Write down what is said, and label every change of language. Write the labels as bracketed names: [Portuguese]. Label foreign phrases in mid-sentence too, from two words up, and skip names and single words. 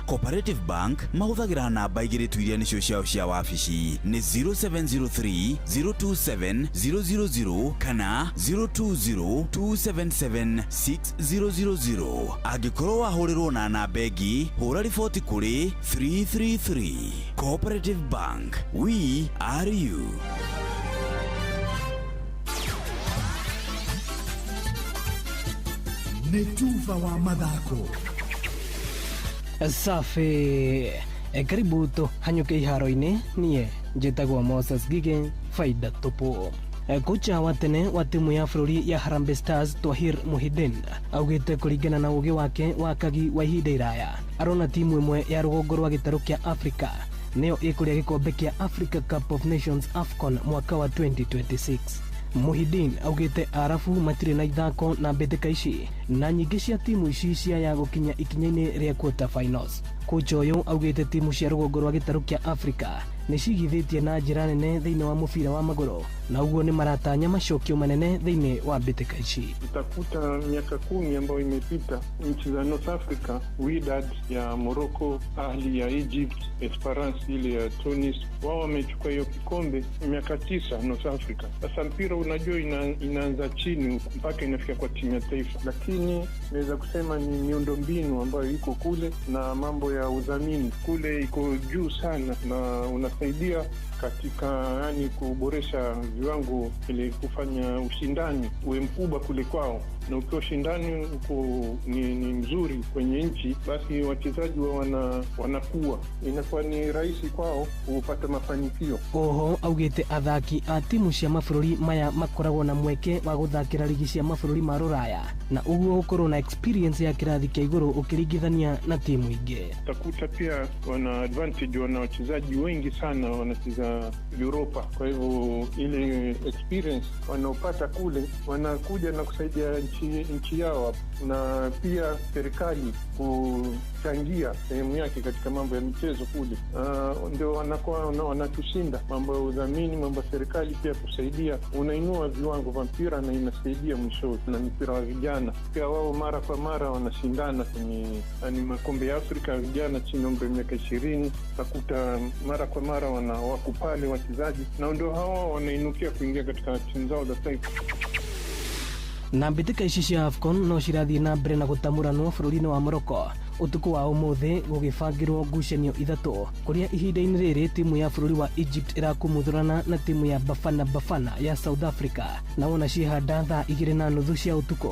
[Kikuyu] Cooperative Bank mahũthagĩra namba igĩrĩ tu iria nĩcio ciao cia wabici nĩ 0703 027 000 kana 020 277 6000. Angĩkorwo wahũrĩrwo na namba ĩngĩ hũra riboti kũrĩ 333 Cooperative Bank, [English] we are you. [Kikuyu] Netuva wa mathako. Safi. [Swahili] Karibu tu [Kikuyu] hanyuke iharo-ini nie njitagwo Moses Gige faida tupu. Kocha wa tene wa timu ya bũrũri ya Harambee Stars Twahir Muhidin augĩte kũringana na ũgĩ wake wa kagi wa ihinda iraya arona timu ĩmwe ya rũgongo rwa gĩtarũ kĩa Africa nĩyo ĩkũrĩa gĩkombe kĩa Africa Cup of Nations AFCON mwaka wa 2026. Muhidin augĩte arabu matirĩ na ithako na mbĩtĩka ici na nyingĩ cia timu ici cia gũkinya ikinya-inĩ rĩa [English] quarter finals. [Kikuyu] Kocha ũyũ augĩte timu cia rũgongo rwa gĩtarũ kĩa Africa nĩcigithĩtie na njĩra nene thĩinĩ wa mũbira wa magũrũ na uguo nĩ maratanya macokio manene thĩinĩ wa mbĩtĩka ici. [Swahili] Utakuta miaka 10 ambayo imepita nchi za North Africa, Wydad ya Morocco, Ahli ya Egypt, Esperance ile ya Tunis, wao wamechukua hiyo kikombe miaka 9 North Africa. Sasa mpira unajua inaanza chini mpaka inafika kwa timu ya taifa, lakini naweza kusema ni miundombinu ambayo iko kule na mambo ya udhamini kule iko juu sana na unasaidia katika kuboresha viwango ili kufanya ushindani uwe mkubwa kule kwao, na ukiwa ushindani ni mzuri kwenye nchi, basi wachezaji wanakuwa inakuwa ni rahisi kwao kupata mafanikio. [Kikuyu] Oho augĩte athaki a timu cia mabũrũri maya makoragwo na mweke wa gũthakĩra ligi cia mabũrũri ma rũraya na uguo gũkorwo na experience ya kĩrathi kĩa igũrũ ũkĩringithania na timu ingĩ. [Swahili] Utakuta pia wana advantage, wana wachezaji wengi sana wanacheza Europa, kwa hivyo ile experience wanaopata kule wanakuja na kusaidia nchi yao, na pia serikali kuchangia sehemu yake katika mambo ya michezo kule. Ndio wanakuwa wanatushinda mambo ya udhamini, mambo ya serikali pia kusaidia, unainua viwango vya mpira na inasaidia mwisho na mpira wa vijana pia. Wao mara kwa mara wanashindana kwenye makombe ya Afrika ya vijana chini ya umri wa miaka 20. Utakuta mara kwa mara wako pale wachezaji na ndio hao wanainukia kuingia katika timu zao za taifa. [Kikuyu] Na mbĩtĩka ici cia AFCON no cirathiĩ na mbere na gũtamũranwo bũrũri-inĩ wa Morocco ũtukũ wa ũmũthĩ gũgĩbangĩrwo ngucanio ithatũ kũrĩa ihinda-inĩ rĩrĩ timu ya bũrũri wa Egypt ĩrakumuthũrana na timu ya Bafana ya South Africa na wona ciĩhanda thaa 2:30 cia ũtukũ.